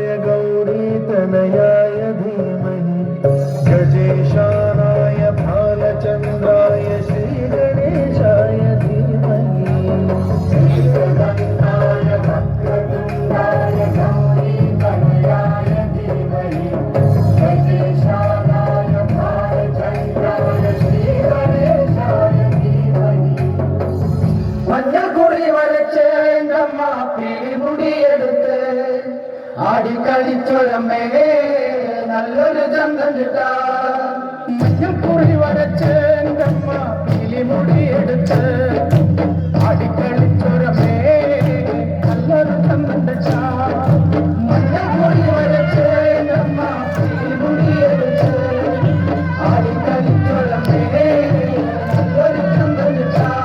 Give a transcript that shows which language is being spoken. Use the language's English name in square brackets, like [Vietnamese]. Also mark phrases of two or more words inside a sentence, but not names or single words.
[Sanskrit] गौरीतनयाय धीमहि गजेशानाय भालचन्द्राय श्रीगणेशाय धीमहि एकदन्ताय वक्रतुण्डाय गौरीतनयाय धीमहि गजेशानाय भालचन्द्राय श्रीगणेशाय धीमहि [Malayalam] മഞ്ഞക്കുറി വരച്ച് എൻ്റമ്മ പിടിമുടിയെടുത്ത് ആടിക്കളിച്ചൊരമ്മേ നല്ലൊരു ചന്തം കിട്ടാ മഞ്ഞക്കുറി വരച്ച് എൻ്റമ്മ പിടിമുടിയെടുത്ത് ആടിക്കളിച്ചൊരമ്മേ നല്ലൊരു ചന്തം കിട്ടാ മഞ്ഞക്കുറി വരച്ച് എൻ്റമ്മ പിടിമുടിയെടുത്ത് ആടിക്കളിച്ചൊരമ്മേ നല്ലൊരു ചന്തം കിട്ടാ